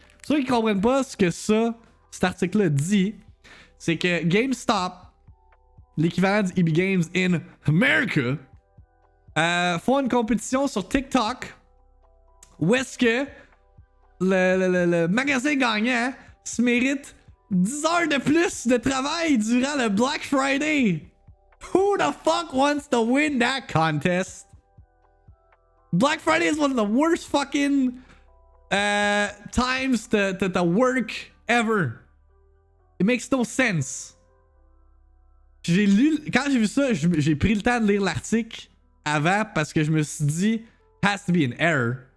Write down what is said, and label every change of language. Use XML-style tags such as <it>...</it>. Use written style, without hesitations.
<fr>ceux qui comprennent pas ce que cet article-là dit, c'est que GameStop, l'équivalent du EB Games</fr> <en>in America,</en> <fr>font une compétition sur TikTok où est-ce que le magasin gagnant se mérite 10 heures de plus de travail durant le Black Friday.</fr> <en>Who the fuck wants to win that contest? Black Friday is one of the worst fucking times to work ever. It makes no sense.</en> <fr>Quand j'ai vu ça, j'ai pris le temps de lire l'article avant parce que je me suis dit,</fr> <en>has to be an error.</en>